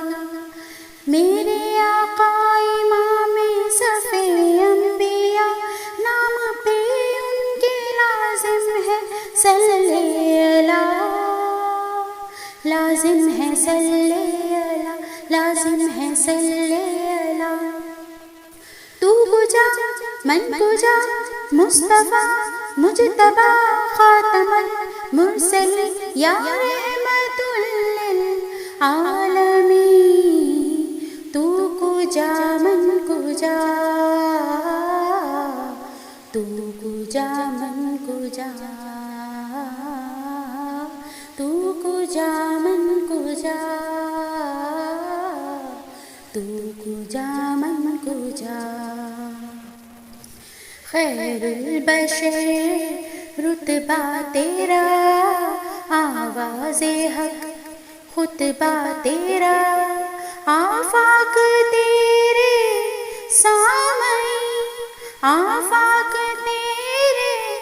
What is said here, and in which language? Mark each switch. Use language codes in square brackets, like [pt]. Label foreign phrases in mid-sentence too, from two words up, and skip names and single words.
[ur] میرے آقا امام صفِ انبیاء، نام پہ ان کے لازم ہے [ar] صلی اللہ، [ur] لازم ہے [ar] صلی اللہ، [ur] لازم ہے [ar] صلی اللہ۔ [fa] تو کجا من کجا، [ar] مصطفیٰ مجتبیٰ خاتم المرسلین، یا رحمت للعالمین۔ [fa] تو کجا من کجا، تو کجا من کجا، تو کجا من کجا، تو کجا من کجا۔ [ur] خیر البشر رتبہ تیرا، آواز حق خطبہ تیرا، آفاق تیرے سامعین، آفاق تیرے